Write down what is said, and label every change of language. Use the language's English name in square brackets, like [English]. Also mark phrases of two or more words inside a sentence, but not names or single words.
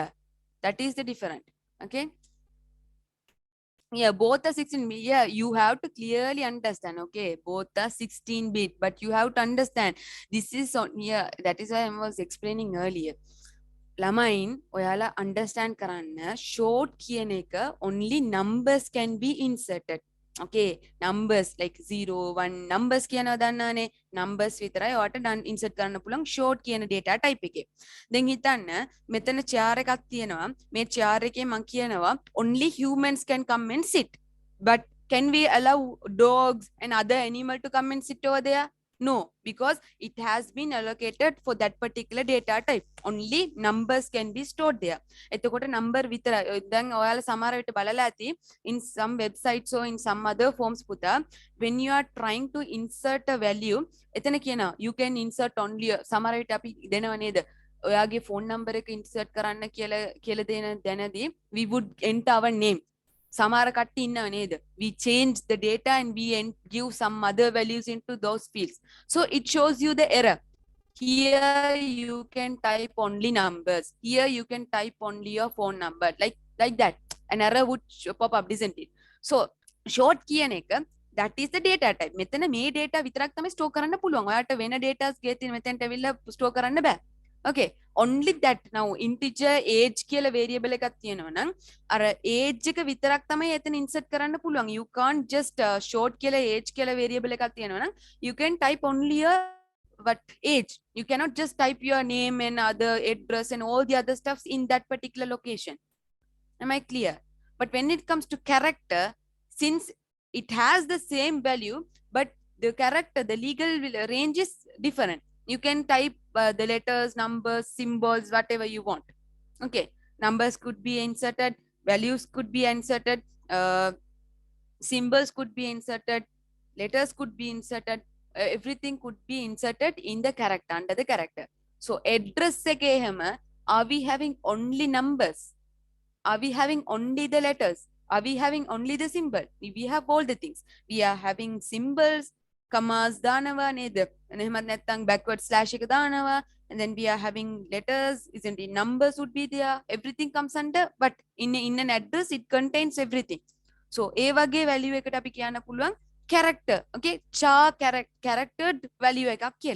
[English] That is the difference, okay. Yeah, both are 16 bit. Yeah, you have to clearly understand, okay. Both are 16 bit, but you have to understand this is on, yeah, that is why I was explaining earlier. [Sinhala] ලමයින් ඔයාලා [English] understand karanna short [Sinhala] කියන එක [English] only numbers can be inserted, okay. Numbers like 0 1 numbers [Sinhala] කියනවා දන්නවනේ. numbers විතරයි ඔයාට insert කරන්න පුළුවන් short කියන [English] data type [Sinhala] එකේ. දැන් හිතන්න මෙතන chair එකක් තියෙනවා. මේ chair එකේ මම කියනවා [English] only humans can come and sit, but can we allow dogs and other animal to come and sit over there? No, because it has been allocated for that particular data type. Only numbers can be stored there. [Sinhala] එතකොට number විතරයි. දැන් ඔයාලා සමහර විට බලලා ඇති [English] in some websites or in some other forms පුතා, when you are trying to insert a value, [Sinhala] එතන කියනවා [English] you can insert only, [Sinhala] සමහර විට අපි දෙනව නේද ඔයාගේ [English] phone number [Sinhala] එක insert කරන්න කියලා දෙන දැනදී [English] we would enter our name. [Sinhala] සමහර කට්ටිය ඉන්නව නේද, [English] we change the data and we give some other values into those fields. So it shows you the error. Here you can type only numbers, here you can type only your phone number, like that an error would pop up, isn't it? So short [Sinhala] කියන එක, [English] that is the data type. [Sinhala] මෙතන මේ data විතරක් තමයි store කරන්න පුළුවන්. ඔයාට වෙන datas ගෙතින් මෙතෙන්ට ඇවිල්ලා store කරන්න බෑ. [English] Okay, only that. Now integer age [Sinhala] කියලා variable එකක් තියෙනවා නම් අර age එක විතරක් තමයි එතන insert කරන්න පුළුවන්. [English] You can't just short [Sinhala] කියලා age කියලා variable එකක් තියෙනවා නම් [English] you can type only a what age. You cannot just type your name and other address and all the other stuffs in that particular location. Am I clear? But when it comes to character, since it has the same value, but the character, the legal range is different. You can type the letters, numbers, symbols, whatever you want. Okay, numbers could be inserted, values could be inserted, symbols could be inserted, letters could be inserted, everything could be inserted in the character, under the character. [Sinhala] So address එක එහෙම, [English] are we having only numbers? Are we having only the letters? Are we having only the symbol? We have all the things. We are having symbols, commas [Sinhala] දානවා නේද? එහෙමත් නැත්නම් [English] backward slash [Sinhala] එක දානවා. [English] And then we are having letters, isn't it? Numbers would be there. Everything comes under, but in an address, it contains everything. [Sinhala] So ඒ වගේ value එකට අපි කියන්න පුළුවන් character. Okay, [English] char charactered [Sinhala] value එකක් කියලා.